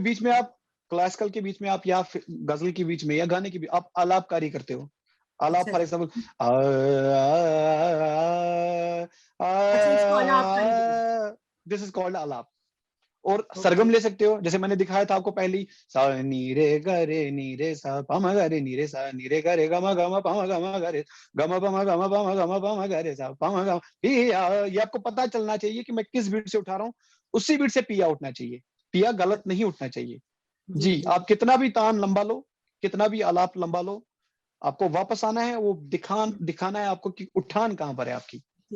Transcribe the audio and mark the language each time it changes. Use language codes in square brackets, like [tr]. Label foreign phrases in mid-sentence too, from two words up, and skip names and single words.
[hi] फिर बीच में आप क्लासिकल के बीच में आप या फिर गजल के बीच में या गाने के बीच आप आलापकारी करते हो। आलाप अच्छा [en] फॉर [hi] जी। [en] एग्जाम्पल, [hi] अच्छा, इसको अलापकारी बोलते हैं। [en] this is called आलाप। और [hi] ओके। सरगम ले सकते हो, जैसे मैंने दिखाया था आपको पहली, सा नी रे ग रे नी रे सा प म ग रे नी रे सा नी रे ग रे ग म प म ग म ग रे ग म प म ग म प म ग म प म ग रे सा प म ग। ये आपको पता चलना चाहिए कि मैं किस बीट से उठा रहा हूँ, उसी बीट से पिया उठना चाहिए, पिया गलत नहीं उठना चाहिए। जी जी, जी। आप कितना भी तान लंबा लो, कितना भी आलाप लंबा लो, आपको वापस आना है, वो दिखाना है आपको कि उठान कहाँ पर है आपकी। जी